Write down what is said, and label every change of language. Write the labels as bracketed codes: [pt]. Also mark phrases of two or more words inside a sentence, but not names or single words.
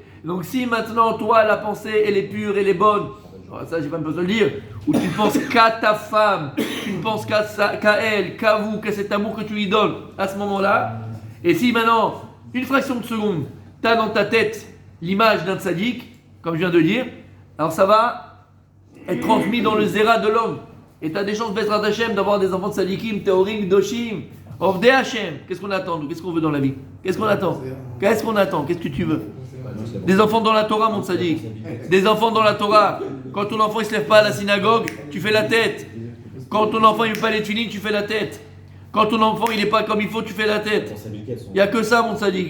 [fr] Donc si maintenant toi la pensée elle est pure, elle est bonne, ça j'ai pas besoin de le dire, ou tu ne penses qu'à ta femme, tu ne penses qu'à elle, qu'à vous, qu'à cet amour que tu lui donnes à ce moment-là, et si maintenant, une fraction de seconde, tu as dans ta tête l'image d'un tzaddik, comme je viens de dire, alors ça va être transmis dans le zéra de l'homme, et tu as des chances [he] בעזרת השם [fr] d'avoir des enfants de tzaddikim, [he] טהורים, דושים, עובדי השם. [fr] Qu'est-ce qu'on attend? Qu'est-ce qu'on veut dans la vie? Qu'est-ce qu'on attend? Qu'est-ce que tu veux? Des enfants dans la Torah, mon tzaddik. Des enfants dans la Torah. Quand ton enfant ne se lève pas à la synagogue, tu fais la tête. Quand ton enfant ne veut pas les tuiles, tu fais la tête. Quand ton enfant il n'est pas comme il faut, tu fais la tête. Il n'y a que ça, mon tzaddik.